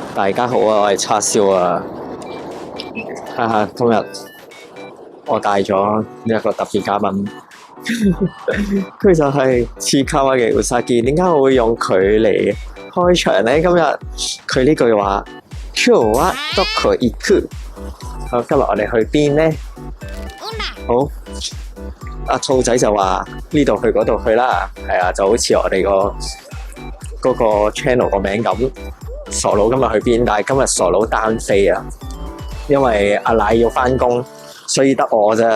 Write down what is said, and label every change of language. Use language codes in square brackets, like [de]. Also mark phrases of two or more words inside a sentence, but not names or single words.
[yue] 大家好啊，我係叉燒啊，哈哈，今日我帶咗呢一個特別嘉賓，佢就係次卡瓦嘅Usagi。點解我會用佢嚟開場咧？今日佢呢句話， [ja] 今日はどこ行く？ [yue] 好，今日我哋去邊咧？好，阿兔仔就話呢度去嗰度去啦，係啊，就好似我哋嗰個 channel 個名咁。傻佬今日去邊？但係今日傻佬單飛啊，因為阿奶要返工，所以得我啫。